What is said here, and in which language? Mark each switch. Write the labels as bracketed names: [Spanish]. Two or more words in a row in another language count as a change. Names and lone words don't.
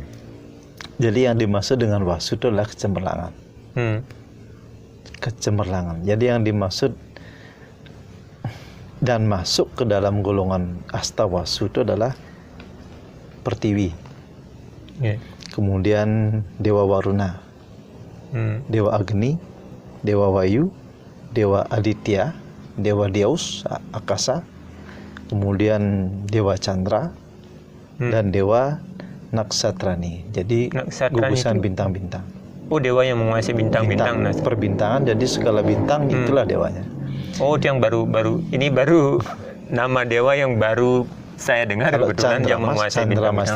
[Indonesian] Jadi yang dimaksud dengan wasu itu adalah kecemerlangan. Kecemerlangan. Jadi yang dimaksud dan masuk ke dalam golongan astawasu itu adalah Pertiwi. Kemudian Dewa Waruna, Dewa Agni, Dewa Wayu, Dewa Aditya, Dewa Deus, Akasa, kemudian Dewa Chandra, dan Dewa Naksatrani. Jadi gugusan bintang-bintang. Oh, dewa yang menguasai bintang-bintang. Perbintangan, jadi segala bintang itulah dewanya. Oh, itu yang baru nama dewa yang baru saya dengar kebetulan yang menguasai bintang-bintang.